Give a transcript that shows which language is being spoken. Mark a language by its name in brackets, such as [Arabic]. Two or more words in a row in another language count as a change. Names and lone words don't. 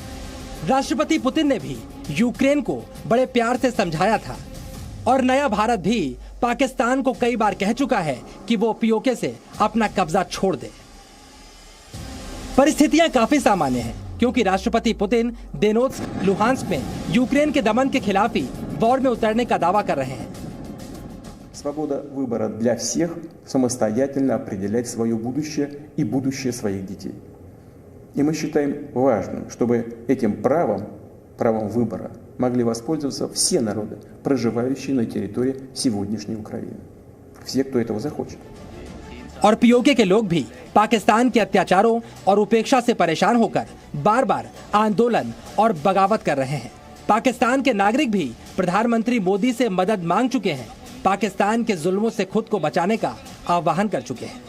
[Hindi] राष्ट्रपति पुतिन ने भी यूक्रेन को बड़े प्यार से समझाया था और नया भारत भी पाकिस्तान को कई बार कह चुका है कि वो पीओके से अपना कब्जा छोड़ दे। परिस्थितियां काफी सामान्य हैं क्योंकि राष्ट्रपति पुतिन दोनेत्स्क, लुहांस्क में यूक्रेन के दमन के खिलाफ ही वॉर में उतरने का दावा कर रहे हैं। [Russian] Свобода выбора для всех самостоятельно определять свое будущее и будущее своих детей. И мы считаем важным, чтобы этим правом выбора могли воспользоваться все народы, проживающие на территории сегодняшней Украины. Все, кто этого захочет. [Hindi] और पीओके के लोग भी पाकिस्तान के अत्याचारों और उपेक्षा से परेशान होकर बार बार आंदोलन और बगावत कर रहे हैं। पाकिस्तान के नागरिक भी प्रधानमंत्री मोदी से मदद मांग चुके हैं। पाकिस्तान के जुल्मों से खुद को बचाने का आह्वान कर चुके हैं।